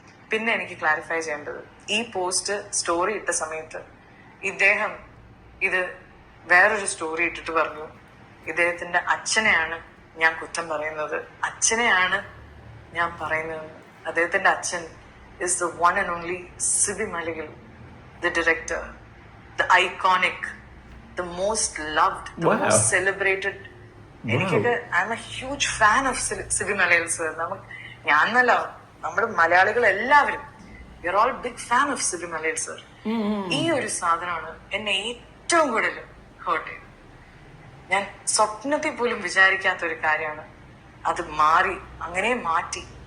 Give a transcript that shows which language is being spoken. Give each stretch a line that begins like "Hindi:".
Malayalam: പിന്നെ എനിക്ക് ക്ലാരിഫൈ ചെയ്യേണ്ടത്, ഈ പോസ്റ്റ് സ്റ്റോറി ഇട്ട സമയത്ത് ഇദ്ദേഹം ഇത് വേറൊരു സ്റ്റോറി ഇട്ടിട്ട് പറഞ്ഞു, ഇദ്ദേഹത്തിന്റെ അച്ഛനെയാണ് ഞാൻ കുറ്റം പറയുന്നത്, അച്ഛനെയാണ് ഞാൻ പറയുന്നത്. അദ്ദേഹത്തിന്റെ അച്ഛൻ
English: is the one and only Sibi Maligal, the director, the iconic, the most loved, the most celebrated. എനിക്കൊക്കെ I am a huge fan of Sibi Malayil sir.
Malayalam: ഞാനല്ല, നമ്മുടെ മലയാളികൾ എല്ലാവരും
English: We are all big fan of Sibi Malayil sir.
Malayalam: ഈ ഒരു സാധനമാണ് എന്നെ ഏറ്റവും കൂടുതൽ ഹേർട്ട് ചെയ്തത്. ഞാൻ സ്വപ്നത്തിൽ പോലും വിചാരിക്കാത്ത ഒരു കാര്യമാണ്. അത് അങ്ങനെ മാറ്റി.